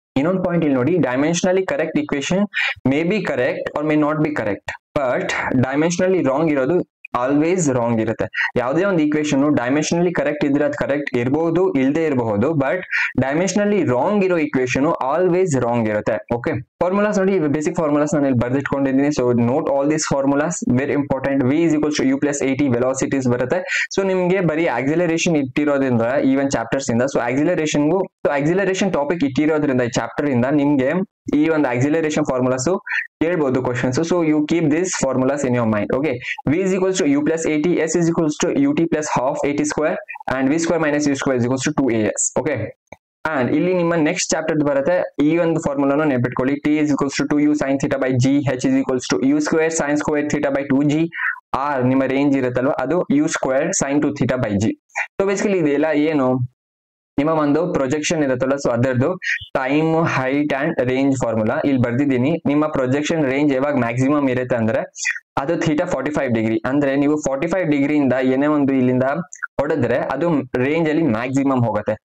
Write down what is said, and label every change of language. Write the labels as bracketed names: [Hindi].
[English] ಇನ್ನೊಂದು ಪಾಯಿಂಟ್ [Kannada] ಇಲ್ಲಿ ನೋಡಿ, [English] Dimensionally correct equation may be correct or may not be correct, but dimensionally wrong ಇರೋದು always wrong ಇರುತ್ತೆ. [Kannada] ಯಾವುದೇ ಒಂದು ಈಕ್ವೇಶನ್ [English] dimensionally correct [Kannada] ಇದ್ರೆ ಅದು ಕರೆಕ್ಟ್ ಇರಬಹುದು, ಇಲ್ಲದೆ ಇರಬಹುದು, [English] but dimensionally wrong [Kannada] ಇರೋ ಈಕ್ವೇಶನ್ [English] always wrong [Kannada] ಇರುತ್ತೆ. ಓಕೆ, ಫಾರ್ಮುಲಾಸ್ ನೋಡಿ, ಬೇಸಿಕ್ ಫಾರ್ಮುಲಾಸ್ ನಾನು ಇಲ್ಲಿ ಬರ್ದಿಟ್ಕೊಂಡಿದ್ದೀನಿ. [English] So note all these formulas, very important. v is equals to u plus at velocities ಬರುತ್ತೆ. [Kannada] ಸೊ ನಿಮ್ಗೆ ಬರೀ ಆಕ್ಸಿಲರೇಷನ್ ಇಟ್ಟಿರೋದ್ರಿಂದ [English] even chapters [Kannada] ಇಂದ, ಸೊ ಆಕ್ಸಿಲರೇಷನ್ ಟಾಪಿಕ್ ಇಟ್ಟಿರೋದ್ರಿಂದ ಈ ಚಾಪ್ಟರ್ ಇಂದ ನಿಮ್ಗೆ ಈ ಒಂದು ಆಕ್ಸಿಲರೇಷನ್ ಫಾರ್ಮುಲಾಸ್ ಕೇಳಬಹುದು questions. [English] So you keep this formulas in your mind. Okay, v is equals to u plus at, s is equals to ut plus half at square and v square minus u square is equals to 2as. [Kannada] Okay, and ಇಲ್ಲಿ ನಿಮ್ಮ next chapter ಬರುತ್ತೆ. ಈ ಒಂದು ಫಾರ್ಮುಲಾನು ನೆನಪಿಟ್ಕೊಳ್ಳಿ. [English] t is equals to 2u sin theta by g, h is equals to u square sin square theta by 2g, r [Kannada] ನಿಮ್ಮ range ಇರುತ್ತಲ್ವಾ ಅದು [English] u square sin 2 theta by g. [Kannada] So basically ಇದೆಲ್ಲ ಏನು, ನಿಮ್ಮ ಒಂದು ಪ್ರೊಜೆಕ್ಷನ್ ಇರುತ್ತಲ್ಲ, so ಅದರದ್ದು time, height and range formula ಇಲ್ಲಿ ಬರ್ದಿದ್ದೀನಿ. ನಿಮ್ಮ ಪ್ರೊಜೆಕ್ಷನ್ ರೇಂಜ್ ಯಾವಾಗ ಮ್ಯಾಕ್ಸಿಮಮ್ ಇರುತ್ತೆ ಅಂದ್ರೆ ಅದು ಥೀಟಾ 45 ಡಿಗ್ರಿ. ಅಂದ್ರೆ ನೀವು 45 ಡಿಗ್ರಿಯಿಂದ ಏನೇ ಒಂದು ಇಲ್ಲಿಂದ ಹೊಡೆದ್ರೆ ಅದು ರೇಂಜ್ ಅಲ್ಲಿ ಮ್ಯಾಕ್ಸಿಮಮ್ ಹೋಗುತ್ತೆ.